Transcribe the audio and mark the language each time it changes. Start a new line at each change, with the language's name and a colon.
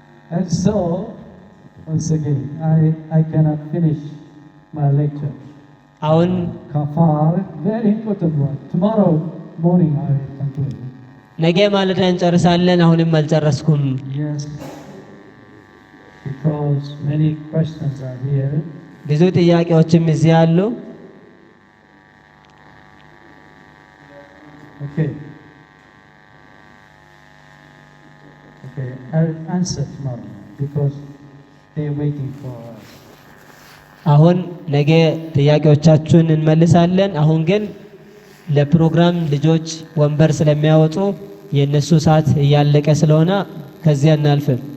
English: And so, once again, I cannot finish my lecture.
Amharic: አሁን
English: Kafar, very important one. Tomorrow morning I will conclude.
Amharic: ነገ ማለዳ እንጨርሳለን። አሁንም አልጨረስኩም።
English: Yes. Because many questions are here.
Amharic: ብዙ ጥያቄዎችም እዚህ አሉ።
English: Okay. Okay, I'll answer tomorrow because they're waiting for us.
Amharic: አሁን ነገ ጥያቄዎቻችሁን እንመልሳለን። አሁን ግን ለፕሮግራም ልጆች ወንበር ስለሚያወጡ የነሱ ሰዓት እያለቀ ስለሆነ ከዚያ እናልፍም።